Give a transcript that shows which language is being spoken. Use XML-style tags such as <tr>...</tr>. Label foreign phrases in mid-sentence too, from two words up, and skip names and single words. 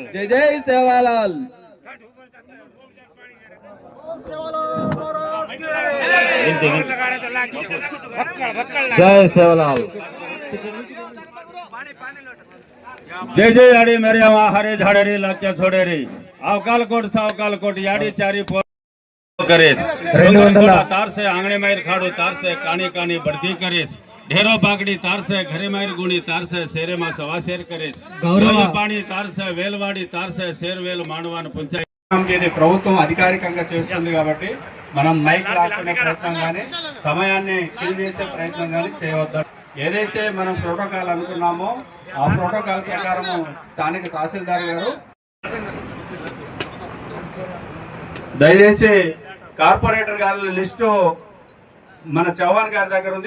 <lmn>जय जय सेवालाल। जय सेवालाल। जय जय याडी मेरे वहाँ हरे झाड़ेरी लाक्या छोड़ेरी अवकाल कोट सावकाल कोट याडी चारी करेस तार से आंगणे मायर खाड़ो तार से कानी कानी बढ़ती करेस ढेरो पाकड़ी तार से घरे मायर गुणी तार से शेरे मा सवा शेर करेस गौरव पानी तार से वेलवाड़ी तार से शेर वेल मानवान पंचायत</lmn> <te>ఇది ప్రభుత్వం అధికారికంగా చేస్తుంది కాబట్టి మనం మైక్ లాక్కునే ప్రయత్నం కానీ సమయాన్ని కిల్ చేసే ప్రయత్నం కానీ చేయవద్దు. ఏదైతే మనం ప్రోటోకాల్ అనుకున్నామో ఆ ప్రోటోకాల్ ప్రకారం స్థానిక తహసీల్దార్ గారు దయచేసి కార్పొరేటర్ గారి లిస్టు మన చౌహాన్ గారి దగ్గర ఉంది.</te>